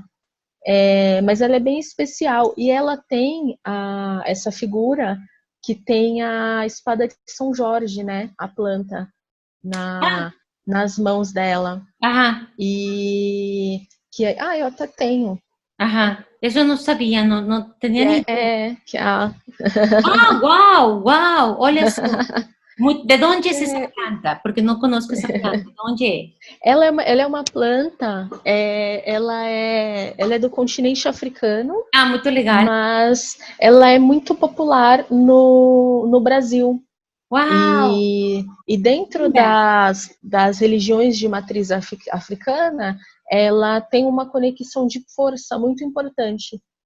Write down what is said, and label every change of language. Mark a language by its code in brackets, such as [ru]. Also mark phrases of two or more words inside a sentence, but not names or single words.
[pt] Mas ela é bem especial, e ela tem essa figura que tem a espada de São Jorge, né, a planta, Ah, nas mãos dela. ajá, E eu até tenho. ajá. [es] Eso no sabía, no tenía ni idea. [pt] Que a, Ah, wow, wow. Olha só. [es] ¿De dónde es esa [pt] é, [es] planta? Porque no conozco esa planta. ¿De dónde es? [pt] ela é uma planta, ela é do continente africano, [es] Ah, muy legal. [pt] mas ela é muito popular no Brasil. Wow, E dentro [es] mira. [pt] das religiões de matriz africana, ela tem uma conexão de força muito importante.